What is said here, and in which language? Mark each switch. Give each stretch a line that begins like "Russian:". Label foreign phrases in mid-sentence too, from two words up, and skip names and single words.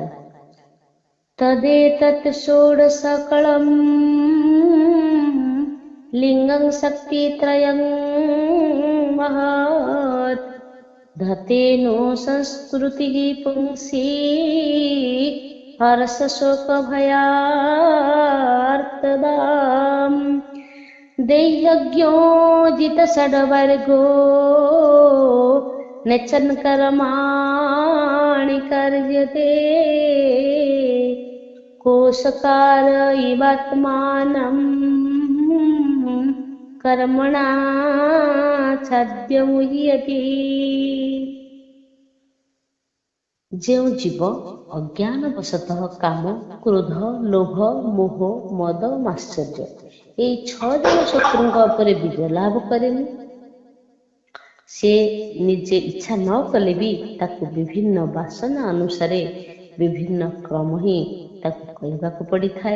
Sanskrit: ତଦେତତ୍ ଷୋଡ଼ଶକଳଂ ଲିଙ୍ଗଂ ଶକ୍ତିତ୍ରୟଂ ମହତ୍ ଧତେନୋ ସଂସ୍କୃତିଃ ପୁଂସି ହର୍ଷ ଶୋକ ଭୟାର୍ତ୍ତଦାମ୍ दैह्यज्ञोदित षड्वर्गो नचन् कर्माणि कर्यते कोशकार इवात्मानं कर्मणा छाद्यमुह्यति।
Odia: ଯେଉଁ ଜୀବ ଅଜ୍ଞାନବଶତଃ କାମ, କ୍ରୋଧ, ଲୋଭ, ମୋହ, ମଦ, ମାତ୍ସର୍ଯ୍ୟ ଏହି 6 ଜଣ ଶତ୍ରୁଙ୍କ ଉପରେ ବିଜୟ ଲାଭ କରେନି, ସେ ନିଜେ ଇଚ୍ଛା ନ କଲେ ବି ତାକୁ ବିଭିନ୍ନ ବାସନା ଅନୁସାରେ ବିଭିନ୍ନ କ୍ରମ ହିଁ ତାକୁ କରିବାକୁ ପଡ଼ିଥାଏ।